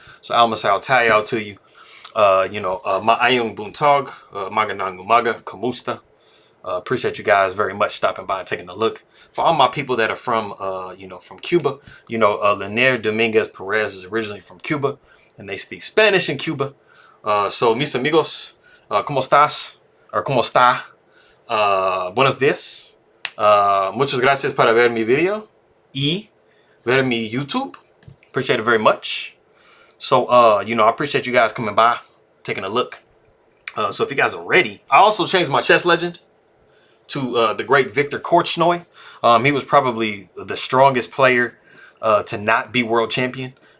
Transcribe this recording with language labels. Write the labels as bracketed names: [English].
[English] So I'll say tayo to you. [Cebuano] Maayong buntag, [Filipino] magandang umaga, kamusta. [English] Appreciate you guys very much stopping by and taking a look. For all my people that are from, from Cuba, Leinier Dominguez Perez is originally from Cuba, and they speak Spanish in Cuba. [Spanish] So mis amigos, ¿cómo estás? Or ¿cómo está? Buenos días. Muchas gracias para ver mi video y ver mi YouTube. [English] Appreciate it very much. So, I appreciate you guys coming by, taking a look. So if you guys are ready, I also changed my chess legend to the great Victor Korchnoi. He was probably the strongest player to not be world champion.